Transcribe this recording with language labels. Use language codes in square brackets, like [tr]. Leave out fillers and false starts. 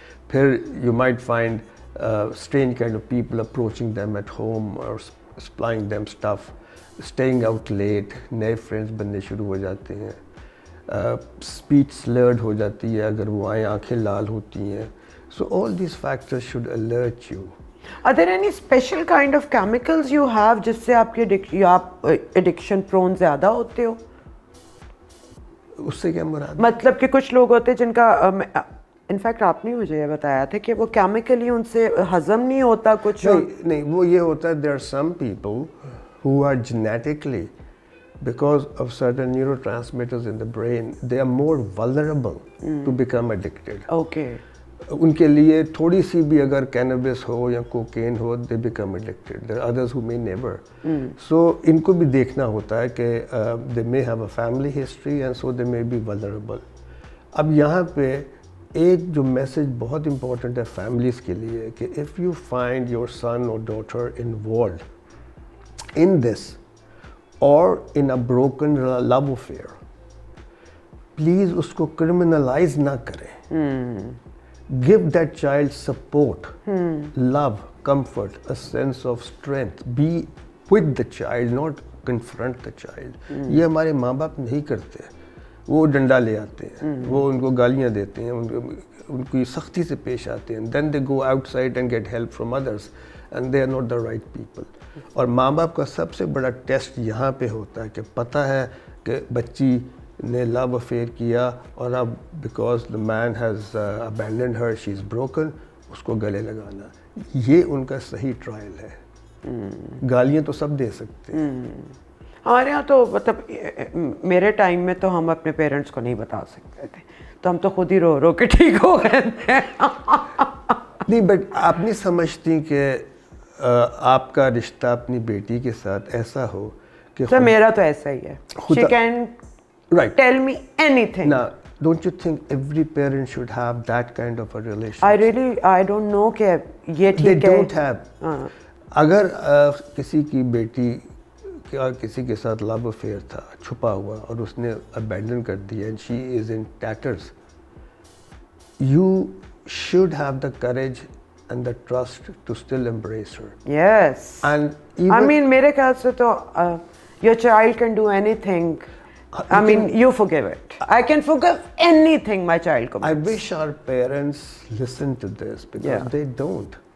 [en] پھر you might find strange kind of people approaching them at home or supplying them stuff, staying out late, نئے friends [ur] بننے شروع ہو جاتے ہیں. [en] Speech slurred [ur] ہو جاتی ہے اگر وہ آئیں، آنکھیں لال ہوتی ہیں. [en] So all these factors should alert you. Are there any special kind of chemicals you have [ur] جس سے آپ کی آپ ایڈکشن پرون زیادہ ہوتے ہو؟ اس سے کیا مراد؟ مطلب کہ کچھ لوگ ہوتے ہیں جن کا، انفیکٹ آپ نے مجھے یہ بتایا تھا کہ وہ کیمیکلی ان سے ہضم نہیں ہوتا کچھ. نہیں وہ یہ ہوتا ہے [en] there are some people who are genetically, because of certain neurotransmitters in the brain, they are more vulnerable to become addicted. Okay. [ur] ان کے لیے تھوڑی سی بھی اگر کینابس ہو یا cocaine ہو [en] they become addicted. There are others who may never. So [ur] ان کو بھی دیکھنا ہوتا ہے کہ [en] they may have a family history and so they may be vulnerable. [ur] اب یہاں پہ ایک جو میسج بہت امپورٹنٹ ہے فیملیز کے لیے کہ [en] if you find your son or daughter involved in this or in a broken love affair, [ur] پلیز اس کو کرمنلائز نہ کریں. [en] Give that child support, love, comfort, a sense of strength. Be with the child, not confront the child. [ur] یہ ہمارے ماں باپ نہیں کرتے. وہ ڈنڈا لے آتے ہیں، وہ ان کو گالیاں دیتے ہیں، ان کی سختی سے پیش آتے ہیں. [en] Then they go outside and get help from others and they are not the right people. [ur] اور ماں باپ کا سب سے بڑا ٹیسٹ یہاں پہ ہوتا ہے کہ پتہ ہے کہ بچی نے لو افیئر کیا اور اب [en] because the man has abandoned her, she is broken, [ur] اس کو گلے لگانا. یہ ان کا صحیح ٹرائل ہے. گالیاں تو سب دے سکتے ہیں. ہمارے یہاں تو مطلب میرے ٹائم میں تو ہم اپنے پیرنٹس کو نہیں بتا سکتے تھے، تو ہم تو خود ہی رو رو کے ٹھیک ہو گئے تھے. نہیں، بٹ آپ نہیں سمجھتی کہ آپ کا رشتہ اپنی بیٹی کے ساتھ ایسا ہو کہ سر میرا تو ایسا ہی ہے. [en] She can tell me anything. Now, don't you think every parent should have that kind of a relationship? [ur] I don't know کہ یہ ٹھیک ہے. [en] They don't have. [ur] اگر کسی کی بیٹی کا کسی کے ساتھ لو افیئر تھا چھپا ہوا اور اس نے ابینڈن کر دیا [en] and she is in tatters, you should have the courage and the trust to still embrace her. Yes. And even, I mean [ur] میرے خیال سے تو [en] your child can do anything. I mean you forgive it. I can forgive anything my child commits. I wish our parents listen to this because they don't.